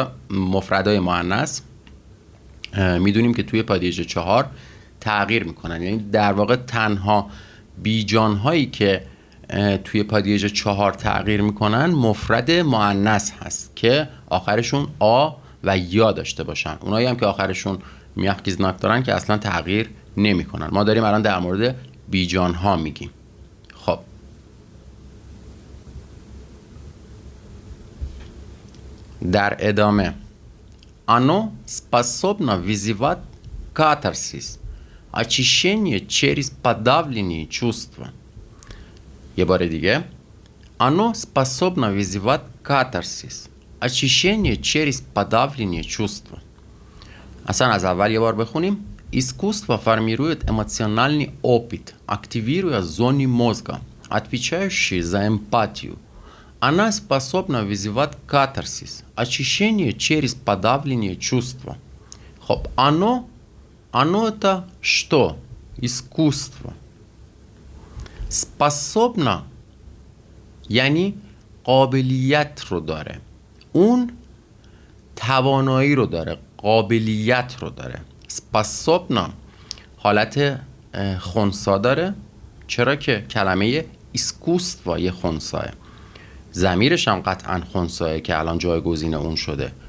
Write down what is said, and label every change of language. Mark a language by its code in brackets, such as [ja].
[fa] مفردای مؤنث میدونیم که توی پادیژ 4 تغییر میکنن، یعنی در واقع تنها بیجان هایی که توی پادیژ 4 تغییر میکنن مفرد مؤنث هست که آخرشون آ و یا داشته باشن. اونایی هم که آخرشون میخکیزناک دارن که اصلا تغییر نمیکنن. ما داریم الان در مورد بیجان ها میگیم. خب در ادامه [ru] оно способно вызывать катарсис, очищение через подавление чувства. [fa] یه بار دیگه [ru] оно способно вызывать катарсис, очищение через подавление чувства. [fa] اصلا از اول یه بار بخونیم. [ru] Искусство формирует эмоциональный опыт, активируя зоны мозга, отвечающие за эмпатию. Она способна вызывать катарсис, очищение через подавление чувства. خب оно это что? Искусство. [fa] Способна یعنی قابلیت رو داره، اون توانایی رو داره، قابلیت رو داره. Способна حالت خنثی داره، چرا که کلمه искусство یه خنثیه، ضمیرش هم قطعا خنثیه که الان جایگزین اون شده.